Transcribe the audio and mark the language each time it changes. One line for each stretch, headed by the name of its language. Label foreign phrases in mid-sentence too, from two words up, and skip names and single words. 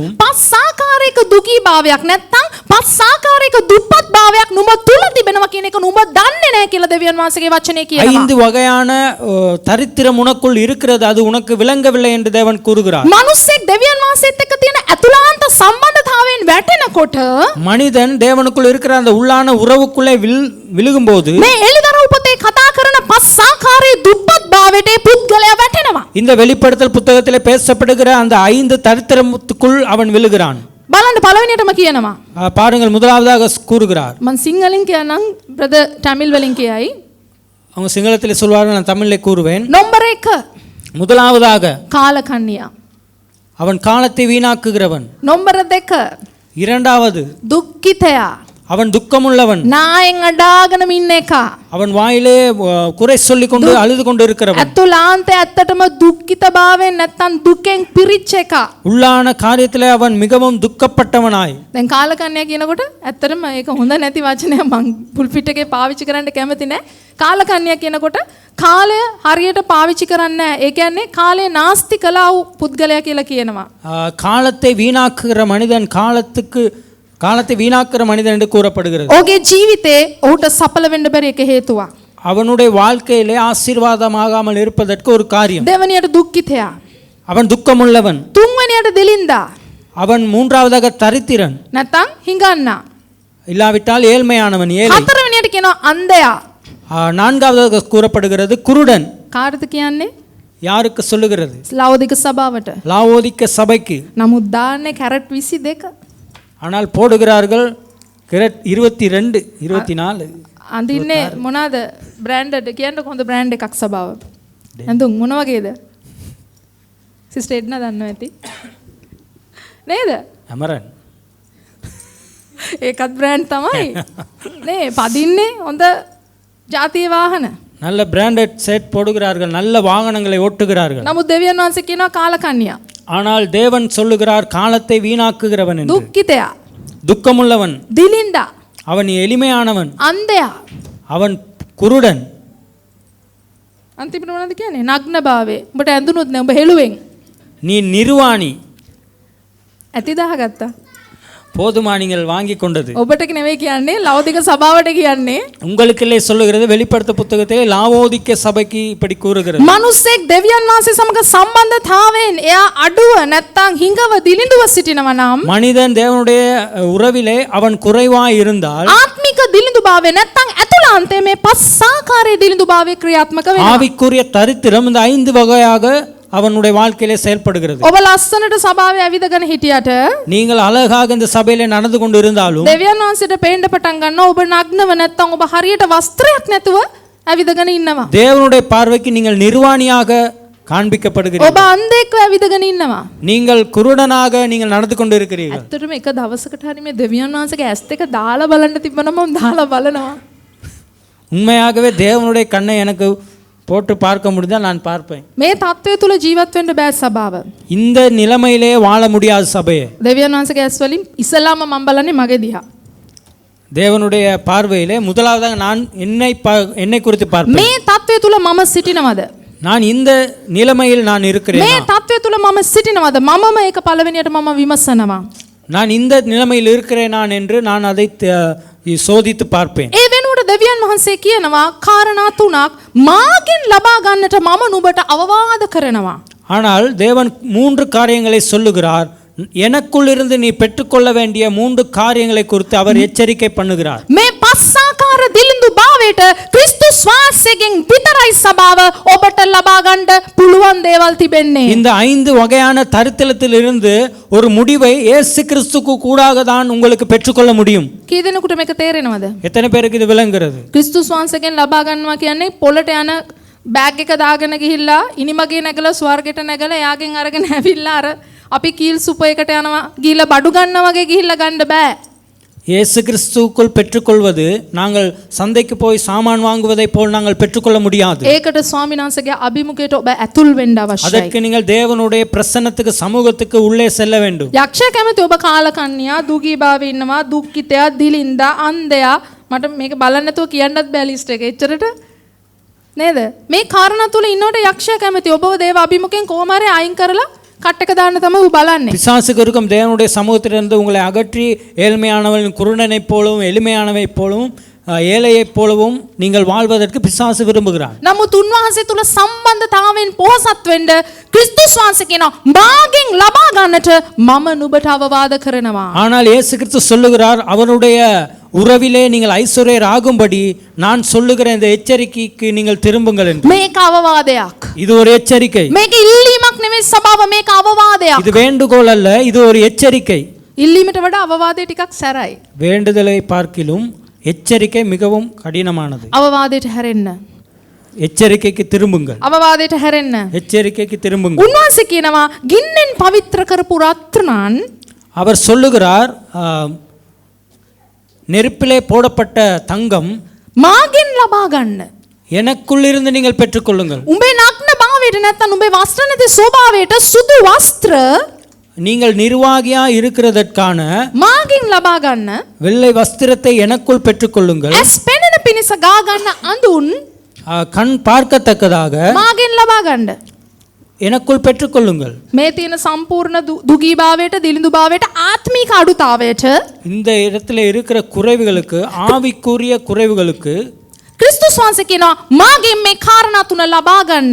Sinhala: පස්සාකාරයක දුකී භාවයක් නැත්තම් පස්සාකාරයක දුප්පත් භාවයක් නුඹ තුල තිබෙනවා කියන එක නුඹ දන්නේ නැහැ කියලා දෙවියන් වහන්සේගේ වචනේ කියනවා.
Tamil: 5 வகையான தரித்திரம் உனக்குள் இருக்கிறது, அது உனக்கு விளங்கவில்லை என்று தேவன் கூறுகிறார்.
Sinhala: මිනිස්සෙක් දෙවියන් වහන්සේත් එක්ක තියෙන ඇතුළාන්ත සම්බන්ධතාවයෙන් වැටෙනකොට
Tamil: மனிதன் தேவனுக்குள் இருக்கிற அந்த உள்ளான உறவுக்குள்ளே விழுகும்போது
Sinhala: මේ එළිදරව් පොතේ කතා කරන පස්සාකාරයේ දුප්පත් භාවයට ඒ පුද්ගලයා වැටෙනවා.
Tamil: இந்த வெளிப்படுத்தல் புத்தகத்திலே பேசப்படுகிற அந்த 5 தரித்திரத்துக்குள் அவன் விழுகிறான்.
Sinhala: බලන්න පළවෙනියටම කියනවා.
Tamil: பாருங்கள், முதலாவதாக கூறுகிறார்.
Sinhala: මම සිංහලෙන් කියනනම් බ්‍රදර් ටැමිල් වලින් කියයි.
Tamil: அவங்க சிங்களத்திலே சொல்வார்கள், நான் தமிழிலே கூறுவேன்.
Sinhala: නම්බර 1
Tamil: முதலாவதாக
Sinhala: කාලකන්ණියා.
Tamil: அவன் காலத்தை வீணாக்குகிறவன்.
Sinhala: නම්බර 2
Tamil: இரண்டாவது
Sinhala: දුක්ඛිතයා.
Tamil: அவன் துக்கமுள்ளவன்.
Sinhala: නායෙන් අඩාගෙන ඉන්න එක.
Tamil: அவன் வாயிலே குறை சொல்லிக் கொண்டு அழுது கொண்டு இருக்கிறவன்.
Sinhala: ඇතුළාන්තය ඇත්තටම දුක්ඛිත භාවයෙන් නැත්තම් දුකෙන් පිරිච්ච එක.
Tamil: உள்ளான காரியத்திலே அவன் மிகவும் துக்கப்பட்டவனாய்.
Sinhala: දැන් කාලකන්ණියා කියනකොට ඇත්තටම ඒක හොඳ නැති වචනයක්, මං පුල්පිට් එකේ පාවිච්චි කරන්න කැමති නැහැ. කාලකන්ණියා කියනකොට කාලය හරියට පාවිච්චි කරන්නේ නැහැ. ඒ කියන්නේ කාලය නාස්ති කළා වූ පුද්ගලයා කියලා කියනවා.
Tamil: காலத்தை வீணாக்குகிற மனிதன், காலத்தை வீணாக்குற மனிதன் என்று கூறப்படுகிறது.
Sinhala: ඔහුගේ ජීවිතේ ඔහුට සඵල වෙන්න බැරි එක හේතුවක්.
Tamil: அவனுடைய வாழ்க்கையிலே ஆசீர்வாதமாகாமல் இருப்பதற்கு ஒரு காரியம்.
Sinhala: දෙවනියට දුක්ඛිතයා.
Tamil: அவன் துக்கமுள்ளவன்.
Sinhala: තුන්වනියට දිලින්දා.
Tamil: அவன் மூன்றாவதாக தரித்திரன்.
Sinhala: නැත්තම් හිඟන්නා.
Tamil: இல்லாவிட்டால் ஏழ்மையானவன், ஏழை.
Sinhala: හතරවෙනියට කියනවා අන්ධයා.
Tamil: நான்காவதாக கூறப்படுகிறது குருடன்.
Sinhala: කාටද කියන්නේ?
Tamil: யாருக்கு சொல்லுகிறது?
Sinhala: ලවෝදික සභාවට.
Tamil: லாவோதிக்க சபைக்கு.
Sinhala: නමුත් දාන්නේ කැරට් 22.
Tamil: ஆனால் போடுகிறார்கள் கிரட் 22 24.
Sinhala: අඳින්නේ මොනවාද? බ්‍රෑන්ඩඩ් කියන්නකො හොඳ බ්‍රෑන්ඩ් එකක් සභාව. නැඳුම් මොන වගේද? සිස්ටර් එඩ්නා දන්නවා ඇති. නේද?
Tamil: அமரன்.
Sinhala: ඒකත් බ්‍රෑන්ඩ් තමයි. නේ පදින්නේ හොඳ ජාතිය වාහන.
Tamil: நல்ல
English: branded set
Tamil: போடுகிறார்கள், நல்ல வாகனங்களை ஓட்டுகிறார்கள்.
Sinhala: නමුත් දෙවියන් වහන්සේ කියනවා කාලකන්ණියා.
Tamil: ஆனால் தேவன் சொல்லுகிறார் காலத்தை வீணாக்குகிறவன் என்று.
Sinhala: දුක්ඛිතයා.
Tamil: துக்கமுள்ளவன்.
Sinhala: දිලින්දා.
Tamil: அவன் எளிமையானவன்.
Sinhala: අන්ධයා.
Tamil: அவன் குருடன்.
Sinhala: අන්තිමට මොනවද කියන්නේ? නග්න භාවයේ. උඹට ඇඳුනොත් නෑ, උඹ හෙළුවෙන්.
Tamil: நீ நிர்வாணி.
Sinhala: ඇති දාගත්තා.
Tamil: போதுமா நீங்கள் வாங்கி கொண்டது.
Sinhala: ඔබට නෙවෙයි කියන්නේ, ලෞකික සභාවට කියන්නේ.
Tamil: உங்களுக்குள்ளே சொல்லுகிறது, வெளிப்படுத்த புத்தகத்திலே லாவோதிக்க சபைக்கு இப்படி கூறுகிறது.
Sinhala: මිනිස්සෙක් දෙවියන් වහන්සේ සමග සම්බන්ධතාවයෙන් එයා අඩුව නැත්තම් හිඟව දිලිඳුව සිටිනවා නම්,
Tamil: மனிதன் தேவனுடைய உறவிலே அவன் குறைவாய் இருந்தால்,
Sinhala: ආත්මික දිලිඳුභාවය නැත්තම් ඇතුළාන්තයේ මේ පස් ආකාරයේ දිලිඳුභාවය ක්‍රියාත්මක වෙනවා.
Tamil: ஆவிக்குரிய தரித்திரம் இந்த 5 வகையாக அவனுடைய வாழ்க்கையிலே செயல்படுகிறது.
Sinhala: ඔබ ලස්සනට සභාවේ ඇවිදගෙන හිටියට,
Tamil: நீங்கள் அழகாக இந்த சபையிலே நடந்து கொண்டு இருந்தாலும்,
Sinhala: දෙවියන් වහන්සේට පේන්න පටන් ගන්නවා ඔබ නග්නව නැත්තම් ඔබ හරියට වස්ත්‍රයක් නැතුව ඇවිදගෙන ඉන්නවා.
Tamil: தேவனுடைய பார்வைக்கு நீங்கள் நிர்வாணியாக காண்பிக்கப்படுகிறீர்கள்.
Sinhala: ඔබ අන්ධෙක්ව ඇවිදගෙන ඉන්නවා.
Tamil: நீங்கள் குருடனாக நீங்கள் நடந்து கொண்டு இருக்கிறீர்கள்.
Sinhala: ඇත්තටම එක දවසකට හරි මේ දෙවියන් වහන්සේගේ ඇස් දෙක දාලා බලන්න තිබ්බනම් මම දාලා බලනවා.
Tamil: உண்மையாகவே தேவனுடைய கண்ணை எனக்கு போட்டு பார்க்க முடிந்தால் நான் பார்ப்பேன்.
Sinhala: මේ தත්ත්වය තුල ජීවත් වෙන්න බෑ සභාව.
Tamil: இந்த நிலைமையிலே வாழ முடியாத சபையே.
Sinhala: දෙවියන් වහන්සේගේ ඇස් වලින් ඉස්සලාම මම බලන්නේ මගේ දිහා.
Tamil: தேவனுடைய பார்வையிலே முதலாவதாக நான் என்னை குறித்து பார்ப்பேன்.
Sinhala: මේ தත්ත්වය තුල මම සිටිනවද?
Tamil: நான் இந்த நிலைமையில் நான் இருக்கிறேன்.
Sinhala: මේ தත්ත්වය තුල මම සිටිනවද? මමම ඒක පළවෙනියට මම විමසනවා.
Tamil: நான் இந்த நிலைமையில் இருக்கிறேன் நான் என்று நான் அதை சோதித்து பார்ப்பேன்.
Sinhala: ඒ වෙනුවට දෙවියන් වහන්සේ කියනවා කාරණා තුනක් මාගෙන් ලබා ගන්නට මම නුඹට අවවාද කරනවා.
Tamil: ஆனால் தேவன் 3 காரியங்களை சொல்லுகிறார். எனக்குள் இருந்து நீ பெற்றுக்கொள்ள வேண்டிய 3 காரியங்களை குறித்து அவர் எச்சரிக்கை பண்ணுகிறார்.
Sinhala: මේ පස්සාකාර දිලිඳු භාවයට ක්‍රිස්තුස් වාසයෙන් විතරයි සභාව ඔබට ලබා ගන්න පුළුවන් දේවල් තිබෙන්නේ.
Tamil: இந்த 5 வகையான தரித்திரத்திலிருந்து ஒரு முடிவை இயேசு கிறிஸ்துவுக்கு கூடாக தான் உங்களுக்கு பெற்றுக்கொள்ள முடியும்.
Sinhala: කී දෙනෙකුට මේක තේරෙනවද?
Tamil: எத்தனை பேருக்கு இது விளங்குகிறது?
Sinhala: ක්‍රිස්තුස් වාසයෙන් ලබා ගන්නවා කියන්නේ පොළට යන බෑග් එක දාගෙන ගිහිල්ලා ඉනිමගේ නැගලා ස්වර්ගයට නැගලා එයාගෙන් අරගෙන ඇවිල්ලා අර අපි කීල් සුපර් එකට යනවා ගිහිල්ලා බඩු ගන්නවා වගේ ගිහිල්ලා ගන්න බෑ.
Tamil: இயேசு கிறிஸ்துவுக்குள் பெற்றுக்கொள்வது நாங்கள் சந்தைக்கு போய் சாமான் வாங்குவதைப் போல் நாங்கள் பெற்றுக்கொள்ள முடியாது.
Sinhala: ඒකට ස්වාමීන් වහන්සේගේ අභිමුඛයට ඔබ ඇතුල් වෙන්න අවශ්‍යයි.
Tamil: அதற்கு நீங்கள் தேவனுடைய பிரசன்னத்துக்கு சமூகத்துக்கு உள்ளே செல்ல வேண்டும்.
Sinhala: යක්ෂයා කැමති ඔබ කාලකන්ණියා දුගීභාවයේ ඉන්නවා දුක්ඛිතයා දිලින්දා අන්ධයා මට මේක බලන්න නැතුව කියන්නත් බෑ ලිස්ට් එක එච්චරට නේද මේ කාරණා තුල ඉන්නකොට යක්ෂයා කැමති ඔබව දේව අභිමුඛයෙන් කොහොම හරි අයින් කරලා කට් එක දාන්න තමයි ඌ බලන්නේ.
Tamil: பிசாசுக்கு இருக்கும் தேவனுடைய சமூகத்திலிருந்து உங்களை அகற்றி ஏழ்மையானவன் குருடனைப் போலவும் எளிமையானவைப் போலவும் ஏழையைப் போலவும் நீங்கள் வாழ்வதற்கு பிசாசு விரும்புகிறார்.
Sinhala: නමුත් උන්වහන්සේ තුල සම්බන්ධතාවයෙන් පොහසත් වෙන්න ක්‍රිස්තුස් වහන්සේ කියනවා මාගෙන් ලබා ගන්නට මම නුඹට අවවාද කරනවා.
Tamil: ஆனால் இயேசு கிறிஸ்து சொல்லுகிறார் அவருடைய உறவிலே நீங்கள் ஐஸ்வர்யர் ஆகும்படி நான் சொல்லுகிற இந்த எச்சரிக்கைக்கு நீங்கள் திரும்புங்கள் என்று.
Sinhala: මේක අවවාදයක්.
Tamil: இது ஒரு எச்சரிக்கை.
Sinhala: මේක ඉල්ලීමක් නෙවෙයි සභාව මේක අවවාදයක්.
Tamil: இது வேண்டுகோள் அல்ல, இது ஒரு எச்சரிக்கை.
Sinhala: ඉල්ලීමට වඩා අවවාදය ටිකක් සැරයි.
Tamil: வேண்டுதலை பார்க்கிலும் எச்சரிக்கை மிகவும் கடினமானது.
Sinhala: අවවාදයට හැරෙන්න.
Tamil: எச்சரிக்கைக்கு திரும்புங்கள்.
Sinhala: අවවාදයට හැරෙන්න.
Tamil: எச்சரிக்கைக்கு திரும்புங்கள்.
Sinhala: උන්වහන්සේ කියනවා ගින්නෙන් පවිත්‍ර කරපු රත්තරන්
Tamil: அவர் சொல்லுகிறார் நெருப்பிலே போடப்பட்ட தங்கம்
Sinhala: මාගෙන් ලබා ගන්න.
Tamil: எனக்குள்ளிருந்து நீங்கள் பெற்றுக்கொள்ளுங்கள்.
Sinhala: උඹේ නග්න භාවයට නැත්නම් උඹේ වස්ත්‍ර නැති ස්වභාවයට සුදු වස්ත්‍ර
Tamil: நீங்கள் நிர்வாகியா இருக்கிறதற்கான
Sinhala: මාගෙන් ලබා ගන්න.
Tamil: வெள்ளை வஸ்திரத்தை எனக்குள் பெற்றுக்கொள்ளுங்கள்.
Sinhala: ඇස් පෙනෙන පිණිස ගා ගන්න අඳුන්
Tamil: கண் பார்க்கத்தக்கதாக
Sinhala: මාගෙන් ලබා ගන්න.
Tamil: எனக்குள் பெற்றுக்கொள்ளுங்கள்.
Sinhala: මේ තියෙන සම්පූර්ණ දුගීභාවයට දිලිඳුභාවයට ආත්මික අඩුතාවයට
Tamil: இந்த இடத்துல இருக்கிற குறைவுகளுக்கு ஆவிக்குரிய குறைவுகளுக்கு
Sinhala: ක්‍රිස්තුස් වහන්සේ කියනවා මාගෙන් මේ කාරණා තුන ලබා ගන්න.